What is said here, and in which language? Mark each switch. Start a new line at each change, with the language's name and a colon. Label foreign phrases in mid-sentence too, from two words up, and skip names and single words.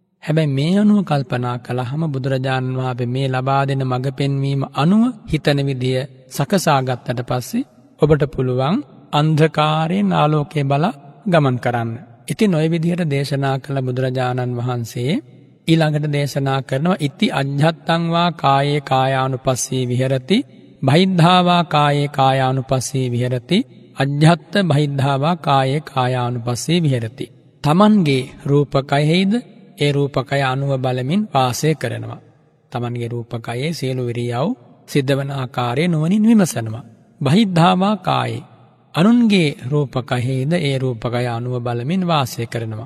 Sinhala: හැබැයි මේ අනුව කල්පනා කළාම බුදුරජාණන් වහන්සේ මේ ලබා දෙන මඟ පෙන්වීම අනුව හිතන විදිය සකසා ගත්තට පස්සේ ඔබට පුළුවන් අන්ධකාරයෙන් ආලෝකයේ බලා ගමන් කරන්න. ඉතින් ওই විදිහට දේශනා කළ බුදුරජාණන් වහන්සේ ඊළඟට දේශනා කරනවා
Pali: ඉති අජ්ජත්තං වා කායේ කායානුපස්සී විහෙරති බහිද්ධාවා කායේ කායානුපස්සී විහෙරති අජ්ජත්ත බහිද්ධාවා කායේ කායානුපස්සී විහෙරති.
Sinhala: තමන්ගේ රූපකයෙහිද ඒ රූපකය අනුව බලමින් වාසය කරනවා. තමන්ගේ රූපකයේ සියලු ඉරියව් සිද්ධ වන ආකාරය නුවණින් විමසනවා.
Pali: බහිද්ධාවා කායේ
Sinhala: අනුන්ගේ රූපකයෙහිද ඒ රූපකය අනුව බලමින් වාසය කරනවා.